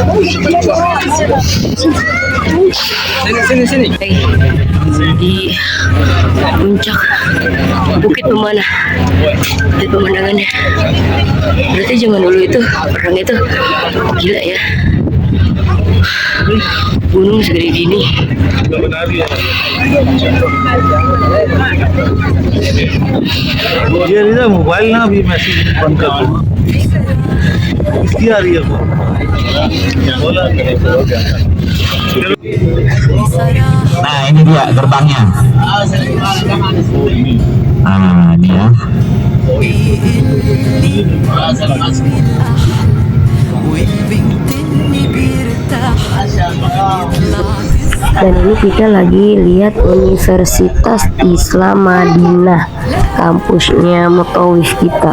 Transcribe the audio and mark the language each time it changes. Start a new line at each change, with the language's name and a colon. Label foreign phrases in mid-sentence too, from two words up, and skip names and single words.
Indonesian: Sini. Di puncak Bukit Pemanah, lihat pemandangannya. Berarti zaman dulu itu perang itu gila ya. Gunung segede gini.
Hindi: ये मोबाइल ना अभी मैसेज बंद कर दो, इसकी आ रही है वो बोला।
Indonesian: Nah, ini dia gerbangnya. Nah, ini ya. Dan ini kita lagi lihat Universitas Islam Madinah, kampusnya Mutawif kita.